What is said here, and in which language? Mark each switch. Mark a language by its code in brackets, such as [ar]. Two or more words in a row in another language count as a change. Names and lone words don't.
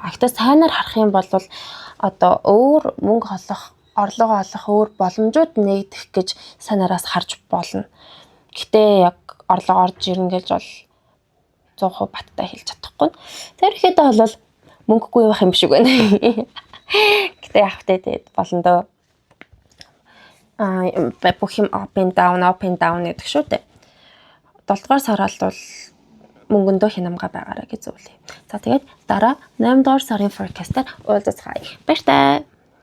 [mn] Гэхдээ сайнаар харах юм бол одоо өөр мөнгө олох, орлого олох өөр боломжууд нэгдэх гэж санаараас харж болно. Гэхдээ яг орлого орж ирнэ гэж бол 100% баттай хэлж чадахгүй. Тэр ихэдээ бол мөнгөгүй байх юм шиг байна. Гэтэ яг тэгээд болно доо. Бүх юм [en] up and down [mn] гэдэг шүү дээ. 7 дугаар сард бол мөнгөндөө хянамга байгаарай гэж зөвлөе. За тэгээд дараа 8 дугаар сарын forecast-аар уулзцгаая. Баяр таа.